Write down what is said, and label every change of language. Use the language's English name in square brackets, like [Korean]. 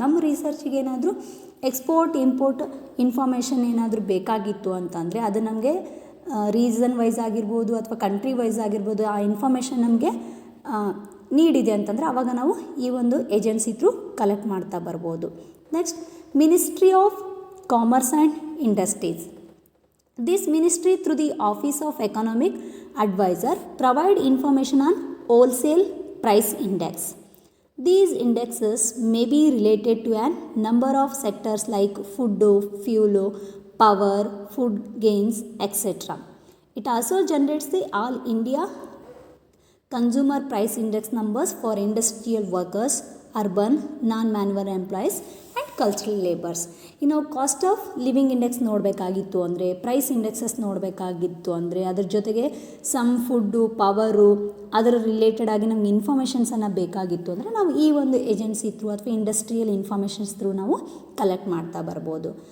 [Kannada] ನಮ್ಮ ರಿಸರ್ಚಿಗೆ ಏನಾದರೂ export import information ಏನಾದರೂ ಬೇಕಾಗಿತ್ತು ಅಂತಂದರೆ ಅದು ನಮಗೆ ರೀಸನ್ ವೈಸ್ ಆಗಿರ್ಬೋದು ಅಥವಾ ಕಂಟ್ರಿ ವೈಸ್ ಆಗಿರ್ಬೋದು, ಆ ಇನ್ಫಾರ್ಮೇಷನ್ ನಮಗೆ ನೀಡಿದೆ ಅಂತಂದರೆ ಆವಾಗ ನಾವು ಈ ಒಂದು ಏಜೆನ್ಸಿ ಥ್ರೂ ಕಲೆಕ್ಟ್ ಮಾಡ್ತಾ ಬರ್ಬೋದು. [English] Next ministry of commerce and industries. This ministry through the Office of Economic Advisor provide information on wholesale price index. These indexes may be related to a number of sectors like food, fuel, power, food gains, etc. It also generates the All India Consumer Price Index numbers for industrial workers, urban, non-manual employees and cultural labours. [Kannada] ಇನ್ನು cost of living index ನೋಡಬೇಕಾಗಿತ್ತು ಅಂದರೆ, price indexes ನೋಡಬೇಕಾಗಿತ್ತು ಅಂದರೆ, ಅದ್ರ ಜೊತೆಗೆ some food, power, ಅದರ related ಆಗಿ ನಮ್ಗೆ ಇನ್ಫಾರ್ಮೇಷನ್ಸನ್ನು ಬೇಕಾಗಿತ್ತು ಅಂದರೆ ನಾವು ಈ ಒಂದು ಏಜೆನ್ಸಿ ಥ್ರೂ ಅಥವಾ ಇಂಡಸ್ಟ್ರಿಯಲ್ ಇನ್ಫಾರ್ಮೇಷನ್ಸ್ ಥ್ರೂ ನಾವು ಕಲೆಕ್ಟ್ ಮಾಡ್ತಾ ಬರ್ಬೋದು.